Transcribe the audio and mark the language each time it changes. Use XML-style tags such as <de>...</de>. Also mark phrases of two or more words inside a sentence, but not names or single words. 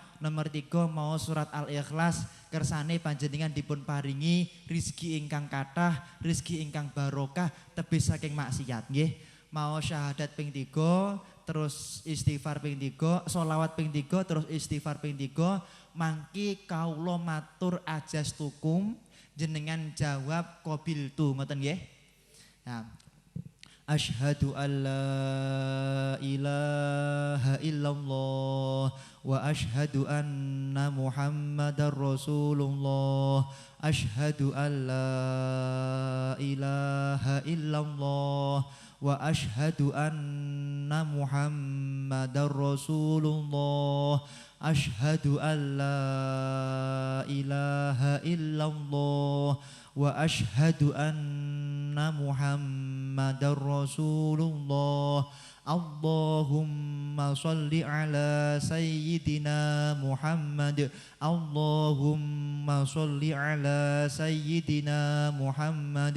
<jv>Nomor 3 mau surat Al-Ikhlas kersane panjenengan dipun paringi rizki ingkang kathah, rizki ingkang barokah, tebih saking maksiat nggih. Mau syahadat ping 3, terus istighfar ping 3, sholawat ping 3, terus istighfar ping 3. Mangki kawula matur ajastukum, jenengan jawab qabiltu ngoten nggih. Nah,</jv> <ar>أشهد أن لا إله إلا الله وأشهد أن محمدا رسول الله. أشهد أن لا إله إلا الله وأشهد أن محمدا رسول الله. أشهد أن لا إله إلا الله وأشهد أن محمدا رسول الله. اللهم صل على سيدنا محمد. اللهم صل على سيدنا محمد.</ar>